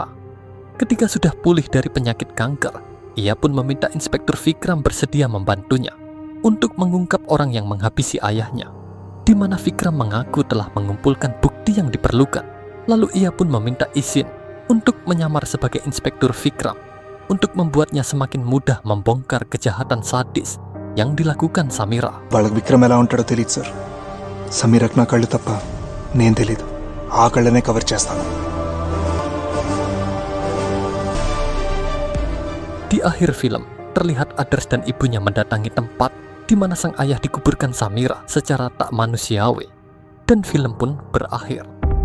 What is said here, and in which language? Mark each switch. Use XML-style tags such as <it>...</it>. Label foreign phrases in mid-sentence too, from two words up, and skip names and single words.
<id>Ketika sudah pulih dari penyakit kanker, ia pun meminta Inspektur Vikram bersedia membantunya untuk mengungkap orang yang menghabisi ayahnya, di mana Vikram mengaku telah mengumpulkan bukti yang diperlukan. Lalu ia pun meminta izin untuk menyamar sebagai Inspektur Vikram untuk membuatnya semakin mudah membongkar kejahatan sadis yang dilakukan Samira.</id> <te>వాళ్ళకి విక్రమ్ ఎలా ఉంటాడో తెలియదు సార్. సమీరకు నా కళ్ళు తప్ప నేను తెలీదు. ఆ కళ్ళనే కవర్ చేస్తాను.</te> <id>Di akhir film, terlihat Adarsh dan ibunya mendatangi tempat di mana sang ayah dikuburkan Samira secara tak manusiawi. Dan film pun berakhir.</id>